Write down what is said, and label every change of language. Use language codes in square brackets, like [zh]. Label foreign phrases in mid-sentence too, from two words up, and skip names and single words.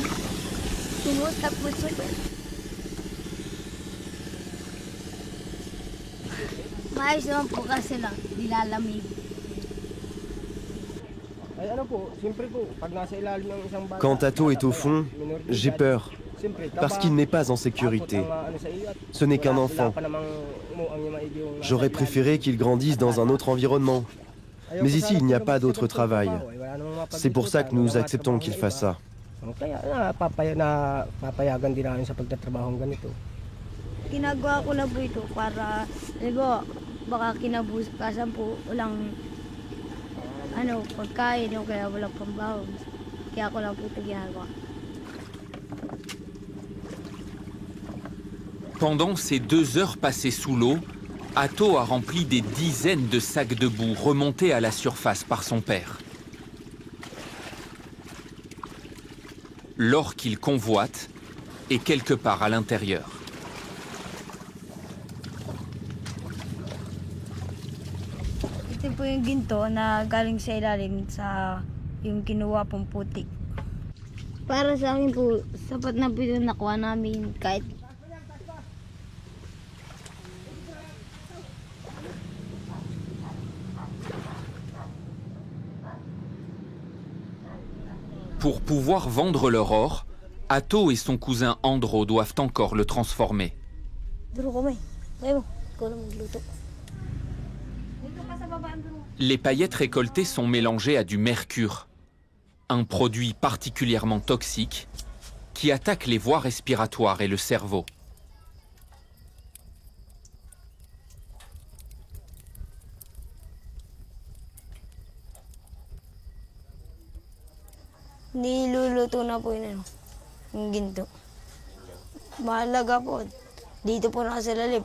[tl] Tumutak mo siya. Maayos naman po kasi lang, nilalamig. [fr] Quand Ato est au fond, j'ai peur, parce qu'il n'est pas en sécurité. Ce n'est qu'un enfant. J'aurais préféré qu'il grandisse dans un autre environnement. Mais ici, il n'y a pas d'autre travail. C'est pour ça que nous acceptons qu'il fasse ça. [tl] Ginagawa ko na po ito para, diba, baka kinabukasan po walang pagkain o kaya walang pambaon. Kaya ako lang po ito ginagawa. [fr] Pendant ces 2 heures passées sous l'eau, Ato a rempli des dizaines de sacs de boue remontés à la surface par son père. L'or qu'il convoite est quelque part à l'intérieur. [tl] Ito po yung ginto na galing sa ilalim sa yung kinuha pong putik. Para sa akin po, sapat na po yung nakuha namin kahit. [fr] Pour pouvoir vendre leur or, Ato et son cousin Andro doivent encore le transformer. Les paillettes récoltées sont mélangées à du mercure, un produit particulièrement toxique qui attaque les voies respiratoires et le cerveau. [tl] Niluluto na po yun, yung ginto. Mahalaga po. Dito po nakasilali.